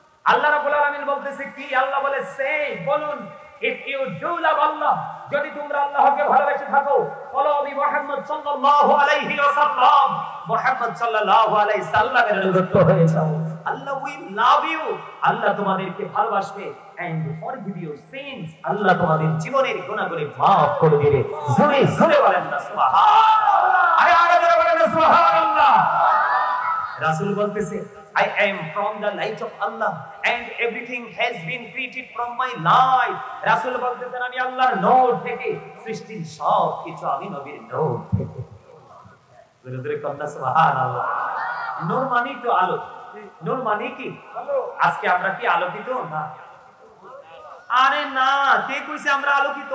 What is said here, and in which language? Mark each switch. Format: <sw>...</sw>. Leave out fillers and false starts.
<bn>আল্লাহ রাব্বুল আলামিন বলতেছে কি? আল্লাহ বলে সে, বলুন,</bn> <en>if you do love Allah,</en> <bn>যদি তোমরা আল্লাহকে ভালোবেসে থাকো,</bn> <en>follow বি</en> <bn>মুহাম্মদ সাল্লাল্লাহু আলাইহি ওয়াসাল্লাম, মুহাম্মদ সাল্লাল্লাহু আলাইহি সাল্লামের অনুগত হয়ে যাও, আল্লাহ</bn> <en>will love you,</en> <bn>আল্লাহ তোমাদেরকে ভালোবাসবে,</bn> <en>and forgive your sins,</en> <bn>আল্লাহ তোমাদের জীবনের গুনাহগুলি maaf করে দিবে। জোরে জোরে বলেন না সুবহানাল্লাহ, আরে আরে জোরে বলেন না সুবহানাল্লাহ। রাসূল বলতেছে</bn> <en>I am from the light of Allah and everything has been created from my light.</en> <bn>রাসূল বলতেছেন আমি আল্লাহর নূর থেকে, সৃষ্টির সব কিছু আমি নবীর নূর থেকে। জোরে জোরে কন্না সুবহানাল্লাহ। নূর মানে তো আলো, নূর মানে কি আলো। আজকে আমরা কি আলোকিত না? আরে না, কে কইছে আমরা আলোকিত?</bn>